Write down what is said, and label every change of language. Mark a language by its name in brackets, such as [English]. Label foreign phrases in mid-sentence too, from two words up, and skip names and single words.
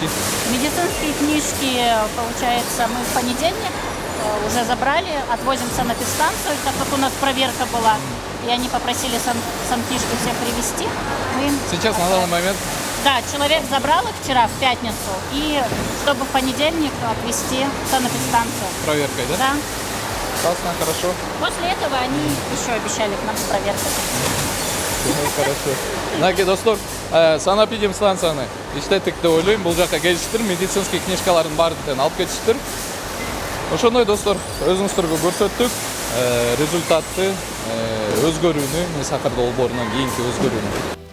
[Russian] Медицинские книжки, получается, мы в понедельник уже забрали, отвозим в санэпидстанцию, так как у нас проверка была, и они попросили санкнижки все привезти. Сейчас на данный момент? Да, человек забрал их вчера, в пятницу, и чтобы в понедельник отвезти в санэпидстанцию. Проверкой, да? Да. Классно, хорошо. После этого они еще обещали к нам с проверкой. Хорошо. [Kyrgyz] Мынакей достор, санэпидемстанцияны иштеттик деп ойлойм. Бул жака келиштир, [Russian] медицинский книжкалардын [Kyrgyz] баарын алып кетиштир. Ошондой достор, өзүңүздөргө көрсөттүк результатты, өзгөрүүнү, Несахар долбоорунан кийинки өзгөрүүнү.